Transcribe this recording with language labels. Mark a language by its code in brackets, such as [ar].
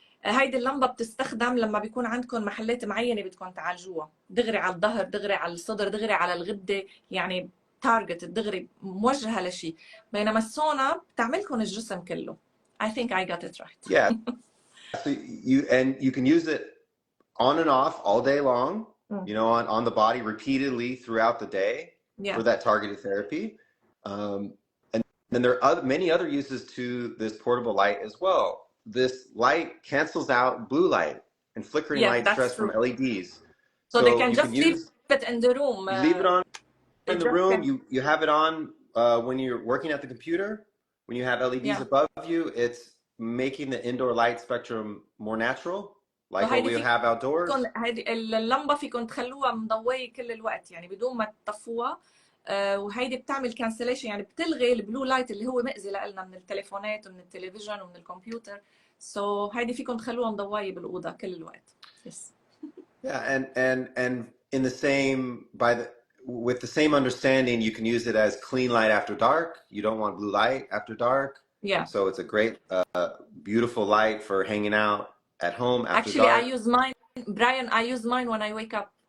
[ar] هيدي اللمبة بتستخدم لما بيكون عندكم محلات معينة بدكم تعالجوها، دغري على الظهر، دغري على الصدر، دغري على الغدة، يعني تارجت دغري موجهة لشيء. بينما السونا بتعملكم الجسم كله. [en] I think I got it right. Yeah. So you can use it on and off all day long, you know, on the body repeatedly throughout the day for that targeted therapy. And then there are many other uses to this portable light as well. This light cancels out blue light and flickering light stress from LEDs. So they can you just leave it in the room. You leave it on in the room. You have it on when you're working at the computer. When you have LEDs above you, it's making the indoor light spectrum more natural, like what we have outdoors. [ar] هيدي اللمبة فيكم تخلوها مضوية كل الوقت يعني بدون ما تطفوها، وهيدي بتعمل كانسليشن، يعني بتلغي البلو لايت اللي هو مأذي لنا من التليفونات ومن التلفزيون ومن الكمبيوتر. So هيدي فيكم تخلوها مضوية بالأوضة كل الوقت. [en] Yes. Yeah, and in the same with the same understanding, you can use it as clean light after dark. You don't want blue light after dark. Yeah. So it's a great, beautiful light for hanging out at home after Actually, dark. I use mine, Brian. I use mine when I wake up.